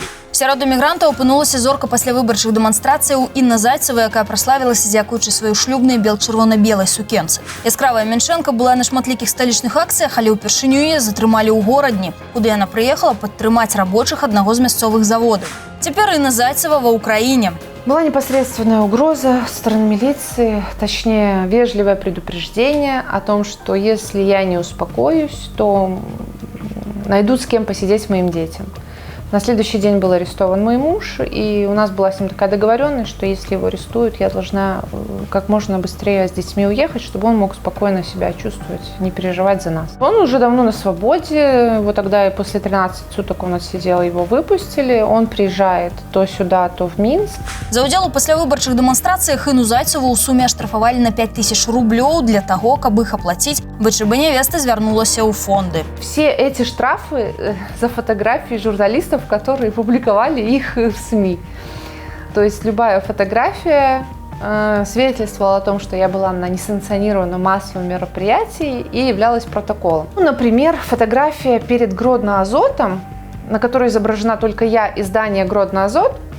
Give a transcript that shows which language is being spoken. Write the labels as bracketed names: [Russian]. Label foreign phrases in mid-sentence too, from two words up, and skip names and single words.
[Belarusian] Сярод эмігрантаў апынулася зорка пасля выбарчых дэманстрацыяў Інна Зайцева, якая праславілася дзякуючы сваёй шлюбнай бел-чырвона-белай сукенцы. Яскравая Меншэнка была на шматлікіх сталічных акцыях, але ўпершыню яе затрымалі ў горадні, куды яна прыехала падтрымаць рабочых аднаго з мясцовых заводаў. Цяпер Інна Зайцева ва Украине. [Russian] Была непосредственная угроза со стороны милиции, точнее вежливое предупреждение о том, что если я не успокоюсь, то найдут с кем посидеть моим детям. На следующий день был арестован мой муж, и у нас была с ним такая договоренность, что если его арестуют, я должна как можно быстрее с детьми уехать, чтобы он мог спокойно себя чувствовать, не переживать за нас. Он уже давно на свободе, вот тогда и после 13 суток он отсидел, его выпустили. Он приезжает то сюда, то в Минск. [Belarusian] За ўдзел у паслявыбарчых дэманстрацыях Інну Зайцеву ў суме аштрафавалі на 5000 рублёў для таго, каб іх аплаціць. ВЧБ невесты звярнулася ў фонды. [Russian] Все эти штрафы за фотографии журналистов, которые публиковали их в СМИ. То есть любая фотография свидетельствовала о том, что я была на несанкционированном массовом мероприятии и являлась протоколом. Ну, например, фотография перед Гродно-Азотом, на которой изображена только я и здание Гродно-Азот.